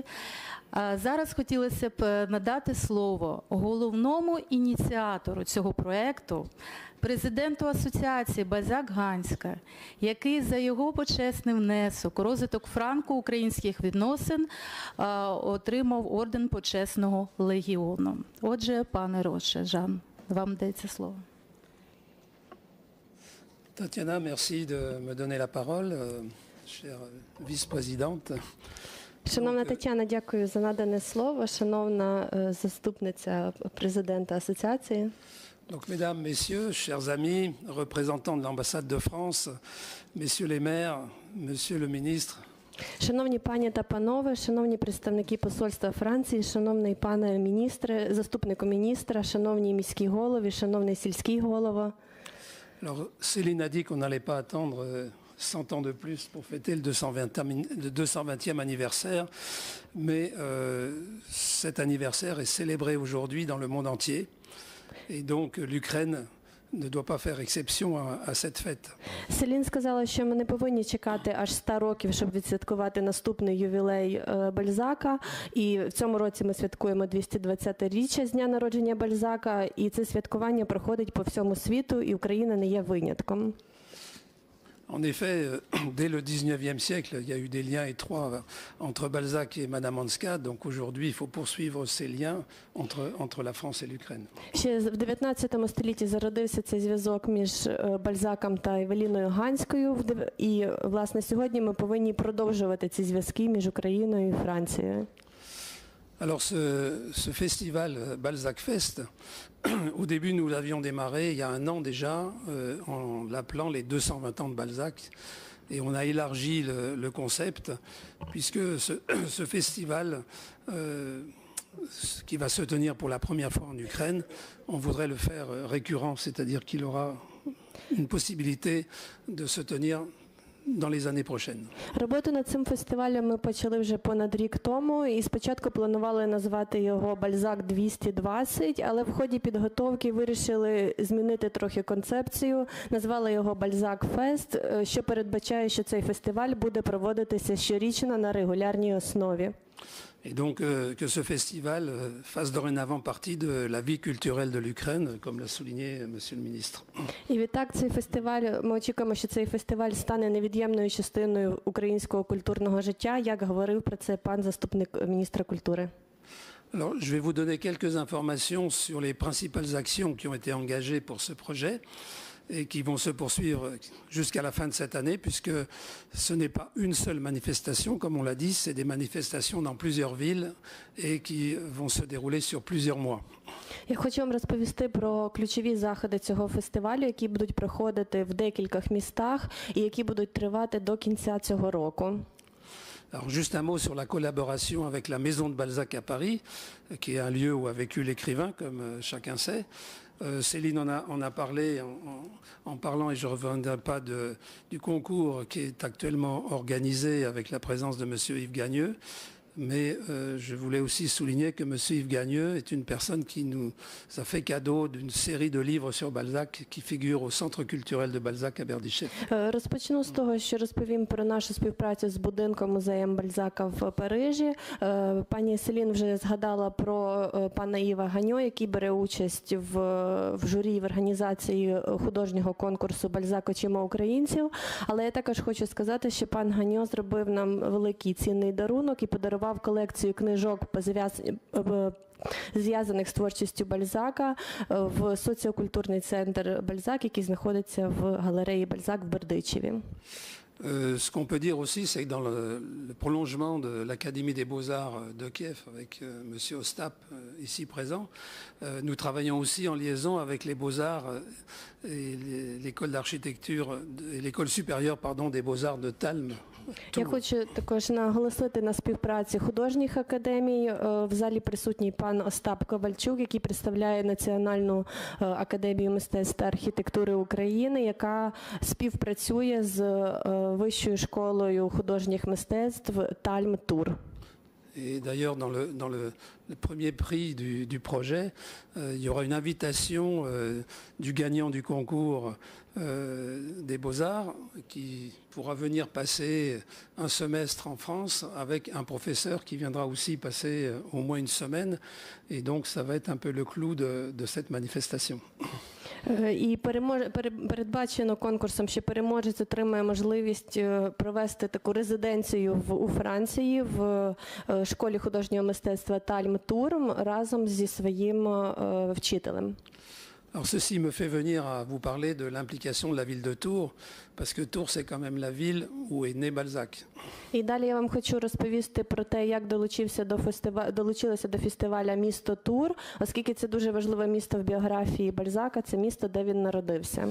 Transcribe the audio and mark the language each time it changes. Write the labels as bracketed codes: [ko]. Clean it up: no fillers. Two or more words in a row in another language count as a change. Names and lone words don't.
[uk] Зараз хотілося б надати слово головному ініціатору цього проєкту, президенту асоціації Бальзак-Ганська, який за його почесний внесок у розвиток франко-українських відносин отримав орден почесного легіону. Отже, пане Роше, Жан, вам дається слово. [fr] Tatiana, merci de me donner la parole, chère vice-présidente. [uk] Шановна Тетяна, дякую за надане слово. Шановна заступниця президента асоціації. [fr] Donc, mesdames, messieurs, chers amis, représentants de l'ambassade de France, messieurs les maires, monsieur le ministre. [uk] Шановні пані та панове, шановні представники посольства Франції, шановний пане міністре, заступнику міністра, шановні міські голови, шановний сільський голова. [fr] Alors, Céline a dit qu'on n'allait pas attendre 100 ans de plus pour fêter le 220e anniversaire, mais cet anniversaire est célébré aujourd'hui dans le monde entier. Et donc l'Ukraine ne doit pas faire exception à cette fête. [uk] Селін сказала, що ми не повинні чекати аж 100 років, щоб відсвяткувати наступний ювілей Бальзака. І в цьому році ми святкуємо 220-річчя з дня народження Бальзака. І це святкування проходить по всьому світу, і Україна не є винятком. [fr] En effet, dès le 19e siècle, il y a eu des liens étroits entre Balzac et Madame Hanska. Donc aujourd'hui, il faut poursuivre ces liens entre la France et l'Ukraine. [uk] Ще в 19 столітті зародився цей зв'язок між Бальзаком та Евеліною Ганською. І, власне, сьогодні ми повинні продовжувати ці зв'язки між Україною і Францією. [fr] Alors ce festival Balzac Fest, au début nous l'avions démarré il y a un an déjà en l'appelant les 220 ans de Balzac et on a élargi le concept puisque ce festival qui va se tenir pour la première fois en Ukraine, on voudrait le faire récurrent, c'est-à-dire qu'il aura une possibilité de se tenir dans les années prochaines. [uk] Роботу над цим фестивалем ми почали вже понад рік тому, і спочатку планували назвати його Бальзак 220, але в ході підготовки вирішили змінити трохи концепцію, назвали його Бальзак Фест, що передбачає, що цей фестиваль буде проводитися щорічно на регулярній основі. [fr] Et donc que ce festival fasse dorénavant partie de la vie culturelle de l'Ukraine, comme l'a souligné Monsieur le ministre. [uk] І відтак цей фестиваль, ми очікуємо, що цей фестиваль стане невід'ємною частиною українського культурного життя, як говорив про це пан заступник міністра культури. [fr] Alors, je vais vous donner quelques informations sur les principales actions qui ont été engagées pour ce projet et qui vont se poursuivre jusqu'à la fin de cette année, puisque ce n'est pas une seule manifestation, comme on l'a dit, c'est des manifestations dans plusieurs villes et qui vont se dérouler sur plusieurs mois. [uk] Я хочу вам розповісти про ключові заходи цього фестивалю, які будуть проходити в декількох містах і які будуть тривати до кінця цього року. [fr] Alors juste un mot sur la collaboration avec la Maison de Balzac à Paris, qui est un lieu où a vécu l'écrivain, comme chacun sait. Céline en a parlé en parlant, et je ne reviendrai pas du concours qui est actuellement organisé avec la présence de Monsieur Yves Gagneux. Mais je voulais aussi souligner que M. Yves Gagneux est une personne qui nous a fait cadeau d'une série de livres sur Balzac qui figurent au Centre culturel de Balzac à Berdichev. [uk] Розпочну з того, що розповім про нашу співпрацю з будинком музеєм Бальзака в Парижі. Пані Селін вже згадала про пана Іва Ганьо, який бере участь в журі в організації художнього конкурсу «Бальзак очима українців». Але я також хочу сказати, що пан Ганьо зробив нам великий цінний дарунок і подарував колекцію книжок, зв'язаних з творчістю Бальзака, в соціокультурний центр Бальзак, який знаходиться в галереї Бальзак в Бердичеві. [fr] Ce qu'on peut dire aussi, c'est que dans le prolongement de l'Académie des Beaux-Arts de Kiev, avec Monsieur Ostap ici présent, nous travaillons aussi en liaison avec les Beaux-Arts et l'école d'architecture et l'école supérieure des Beaux-Arts de Talm. [uk] Я хочу також наголосити на співпраці художніх академій. В залі присутній пан Остап Ковальчук, який представляє Національну академію мистецтв та архітектури України, яка співпрацює з Вищою школою художніх мистецтв Тальм-Тур. [fr] Et d'ailleurs, dans le premier prix du projet, il y aura une invitation du gagnant du concours des Beaux-Arts qui pourra venir passer un semestre en France avec un professeur qui viendra aussi passer au moins une semaine. Et donc, ça va être un peu le clou de cette manifestation. [uk] І передбачено конкурсом, що переможець отримає можливість провести таку резиденцію у Франції в школі художнього мистецтва Тальм Турм разом зі своїм вчителем. [fr] Alors ceci me fait venir à vous parler de l'implication de la ville de Tours, parce que Tours c'est quand même la ville où est né Balzac. [uk] І далі я вам хочу розповісти про те, як долучилося до фестиваля місто Тур, оскільки це дуже важливе місто в біографії Бальзака, це місто, де він народився.